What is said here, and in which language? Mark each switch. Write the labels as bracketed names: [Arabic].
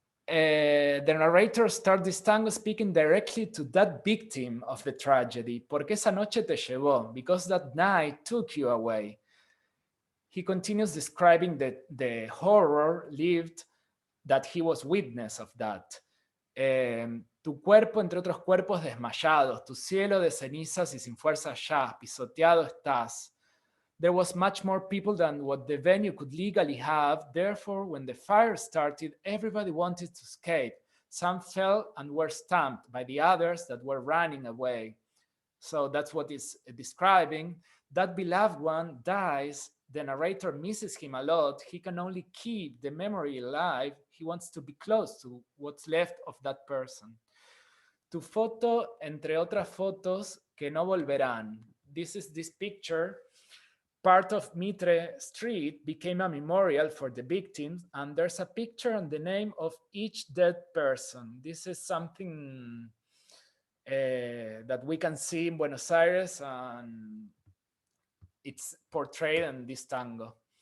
[English] the narrator starts this tango speaking directly to that victim of the tragedy. [Spanish] Porque esa noche te llevó, [English] because that night took you away. He continues describing the horror lived that he was witness of that. [Spanish] Tu cuerpo entre otros cuerpos desmayados, tu cielo de cenizas y sin fuerza ya, pisoteado estás. [English] There was much more people than what the venue could legally have. Therefore, when the fire started, everybody wanted to escape. Some fell and were stamped by the others that were running away. So that's what it's describing. That beloved one dies. The narrator misses him a lot. He can only keep the memory alive. He wants to be close to what's left of that person. [Spanish] Tu foto, entre otras fotos que no volverán. [English] This is this picture. Part of Mitre Street became a memorial for the victims, and there's a picture and the name of each dead person. This is something that we can see in Buenos Aires, and it's portrayed in this tango.